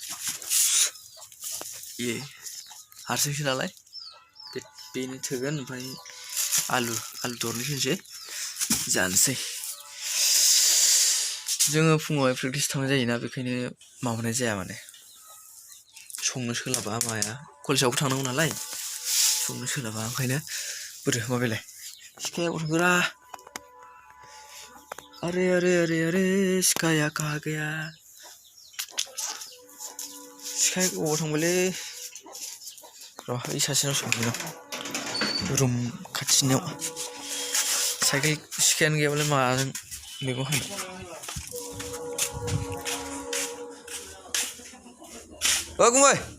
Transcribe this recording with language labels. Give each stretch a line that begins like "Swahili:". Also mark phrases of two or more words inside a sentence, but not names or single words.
Bodo: ये हारसिंसो नालाय बेनो थोगोन ओमफ्राय आलु दरनैसो होनोसै जानोसै जोङो फुङावहाय प्रेक्टिस थांनाय जायोना बेखायनो माबानाय जाया माने संनो सोलाबा माया कलेजावबो थांनांगौ नालाय संनो सोलाबा ओंखायनो बोरो माबायलाय सिखाया गथ'फोरा
Hindi: अरे अरे अरे अरे सिखाया कहाँ गया सिखाया
Bodo: बबाव थांबायलै र' बै सासेनाव सोंहैनां रुम खाथिनियाव साइकेल सिखायानो गैयाबालाय माजों मैगं हानो ओ गुमै